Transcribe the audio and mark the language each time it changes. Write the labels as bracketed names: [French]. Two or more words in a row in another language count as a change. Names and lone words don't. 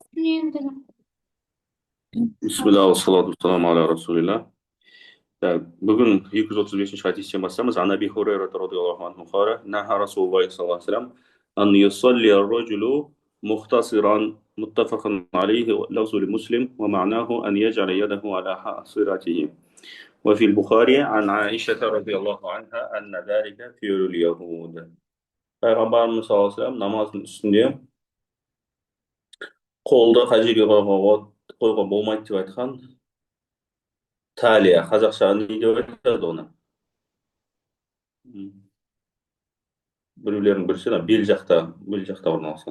[Arabic] بسم الله، والصلاة والسلام على رسول الله. [Kazakh] Бүгін 235 хадистен бастаймыз. [Arabic] عن أبي هريرة رضي الله عنه قال، نهى رسول الله صلى الله عليه وسلم، أن يصلي الرجل مختصرا متفق عليه واللفظ لمسلم ومعناه أن يجعل يده على خاصرته. وفي البخاري عن عائشة رضي الله عنها أن ذلك فعل اليهود. [Kazakh] Пайғамбарымыз [Arabic] صلى الله عليه وسلم [Kazakh] намаздың үстінде қолды қай жерге қойға болмайды деп айтқан. Талия, қазақша не деп айтады оны? Біреулердің бірісі бел жақта орналасқан.